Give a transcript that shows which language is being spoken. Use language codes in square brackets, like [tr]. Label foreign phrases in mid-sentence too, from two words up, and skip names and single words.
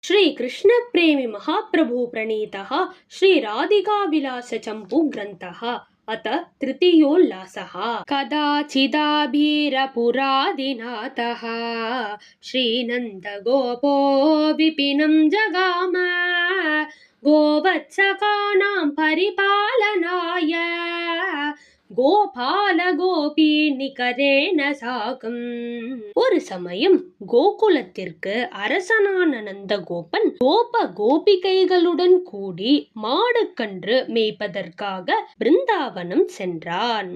[sa] श्रीकृष्ण प्रेमी महाप्रभु प्रणीतः श्री राधिका विलास चंपू ग्रंथः अत तृतीयोल्लासः। कदाचिदाभीरपुरादिनाथः श्रीनन्द गोपो विपिनं जगाम गोवत्सकानां परिपालनाय गोपाल गोपी निकरेण साकम्. [ta] ஒரு சமயம் கோகுலத்திற்கு அரசனான நந்தகோபன் கோபிகைகளுடன் கூடி மாடுக்கன்று மேய்ப்பதற்காக பிருந்தாவனம் சென்றான்.